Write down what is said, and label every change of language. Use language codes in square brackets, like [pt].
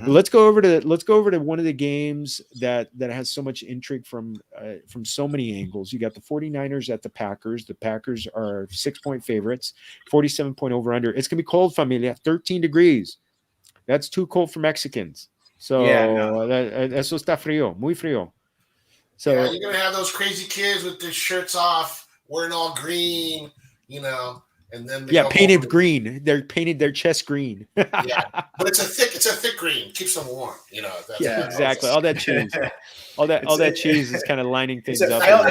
[en] But let's go over to one of the games that has so much intrigue from so many angles. You got the 49ers at the Packers. The Packers are 6-point favorites, 47-point over under. It's gonna be cold, Familia. 13 degrees. That's too cold for Mexicans. Yeah, no. So [es] eso está frío, muy frío. [en] Yeah, So you're gonna have those crazy kids with their shirts off, wearing all green, and then they yeah, go painted home. green. They're painted their chest green. Yeah, but it's a thick green, keeps them warm. Yeah, exactly. All that cheese, all that cheese is kind of lining things up.